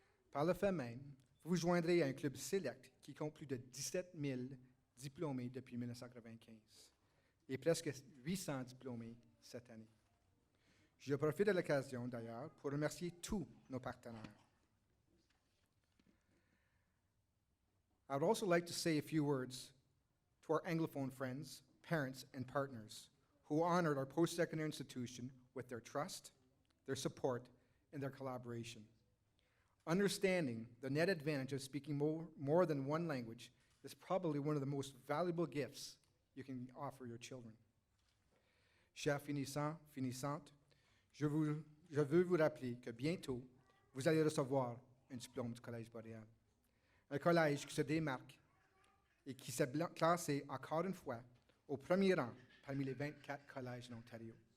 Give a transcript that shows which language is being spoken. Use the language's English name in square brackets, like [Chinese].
[French] Par le fait même, vous vous joindrez à un club select qui compte plus de 17 000 diplômés depuis 1995 et presque 800 diplômés cette année. Je profite de l'occasion, d'ailleurs, pour remercier tous nos partenaires. [English] I would also like to say a few words to our Anglophone friends, parents, and partners who honored our post-secondary institution with their trust, their support, and their collaboration. Understanding the net advantage of speaking more than one language is probably one of the most valuable gifts you can offer your children. [French] Chers finissants, finissantes, je veux vous rappeler que bientôt, vous allez recevoir un diplôme du Collège Boréal. Un collège qui se démarque et qui s'est classé encore une fois au premier rang parmi les 24 collèges de l'Ontario.